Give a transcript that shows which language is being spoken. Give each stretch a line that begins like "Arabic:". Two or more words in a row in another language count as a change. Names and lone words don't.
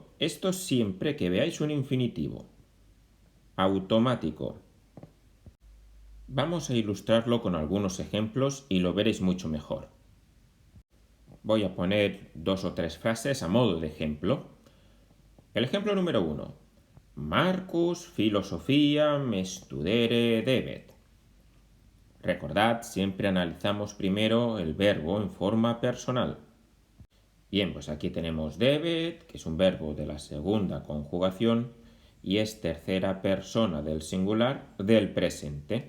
Spanish: Esto siempre que veáis un infinitivo. Automático. Vamos a ilustrarlo con algunos ejemplos y lo veréis mucho mejor. Voy a poner 2 o 3 frases a modo de ejemplo. El ejemplo número 1.
Latin: Marcus filosofiam studere debet.
Spanish: Recordad, siempre analizamos primero el verbo en forma personal. Bien, pues aquí tenemos debet, que es un verbo de la segunda conjugación y es tercera persona del singular del presente.